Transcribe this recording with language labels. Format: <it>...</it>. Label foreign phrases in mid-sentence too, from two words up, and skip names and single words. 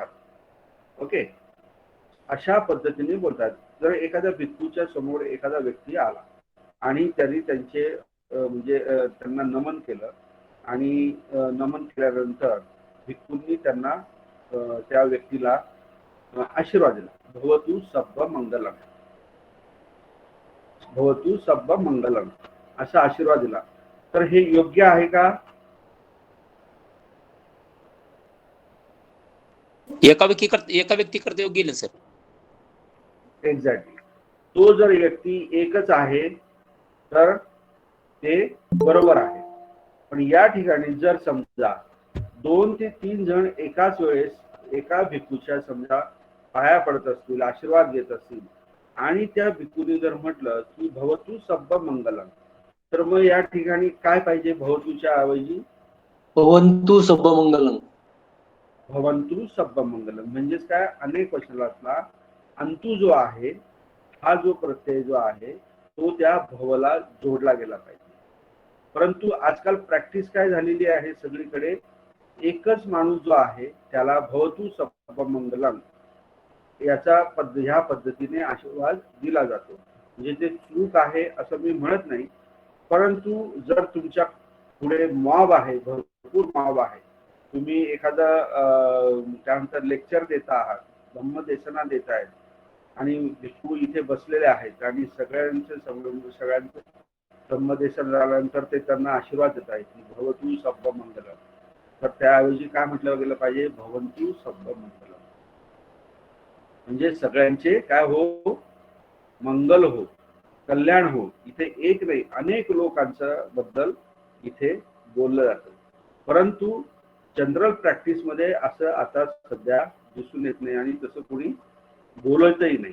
<mr>ओके, अशा पद्धतीने बोलतात. जर एखाद्या भिक्खूच्या समोर एखादा व्यक्ती आला आणि त्यांनी त्यांचे म्हणजे त्यांना नमन केलं आणि नमन केल्यानंतर भिक्खूंनी त्यांना त्या व्यक्तीला आशीर्वाद दिला,</mr> <pi>भवतु सब्ब मंगलम, भवतु सब्ब मंगलम</pi> <mr>असा आशीर्वाद दिला. तर हे योग्य आहे का? एका व्यक्ती करता योग्य ना सर? एक्झॅक्टली. तो जर व्यक्ती एकच आहे तर ते बरोबर आहे. पण या ठिकाणी जर समजा 2 ते 3 जण एकाच वेळेस एका भिक्खूच्या समजा पाया पडत असतील, आशीर्वाद घेत असतील आणि त्या भिक्खूने जर म्हटलं की</mr> <pi>भवतु सब्ब मंगलम,</pi> <mr>तर मग या ठिकाणी काय पाहिजे? भवतूच्या ऐवजी</mr> <pi>भवन्तु सब्ब मंगलम. भवन्तु सब्ब मंगलम</pi> <mr>म्हणजेच काय? अनेक वचनातला अंतू जो आहे, हा जो प्रत्यय जो आहे तो त्या भवला जोडला गेला पाहिजे. परंतु आजकाल प्रॅक्टिस काय झालेली आहे, सगळीकडे एकच माणूस जो आहे त्याला</mr> <pi>भवतु सब्ब मंगलम</pi> <mr>याचा ह्या पद्धतीने आशीर्वाद दिला जातो. म्हणजे ते चूक आहे असं मी म्हणत नाही, परंतु जर तुमच्या पुढे मॉब आहे, भरपूर मॉब आहे, तुम्ही एखादा त्यानंतर लेक्चर देता आहात, धम्मदेशना देत आहेत आणि भिक्खू इथे बसलेले आहेत आणि सगळ्यांचं धम्मदेशन झाल्यानंतर ते त्यांना आशीर्वाद देत आहेत की</mr> <pi>भवतु सब्ब मंगलम,</pi> <mr>तर त्याऐवजी काय म्हटलं गेलं पाहिजे?</mr> <pi>भवन्तु सब्ब मंगलम.</pi> <mr>म्हणजे सगळ्यांचे काय हो? मंगल हो, कल्याण हो. इथे एक नाही, अनेक लोकांच्या बद्दल इथे बोललं जातं. परंतु</mr> <en>general practice</en> <mr>मध्ये असं आता सध्या दिसून येत नाही आणि तसं कोणी बोलतही नाही.</mr>